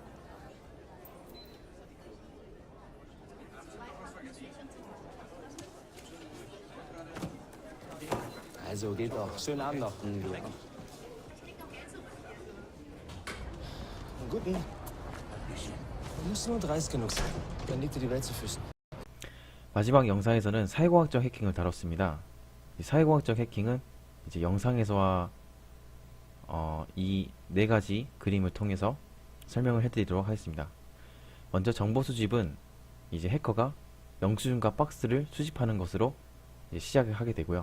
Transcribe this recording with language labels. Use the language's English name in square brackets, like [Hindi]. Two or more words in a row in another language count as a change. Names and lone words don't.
[German] Also, geht doch. Schönen Abend noch. Du auch. Einen guten. Du musst nur dreist genug sein. Dann liegt dir die Welt zu Füßen. [Korean] 마지막 영상에서는 사회공학적 해킹을 다뤘습니다. 이 사회공학적 해킹은 이제 영상에서와 이 네 가지 그림을 통해서 설명을 해드리도록 하겠습니다. 먼저 정보 수집은 이제 해커가 영수증과 박스를 수집하는 것으로 이제 시작을 하게 되고요.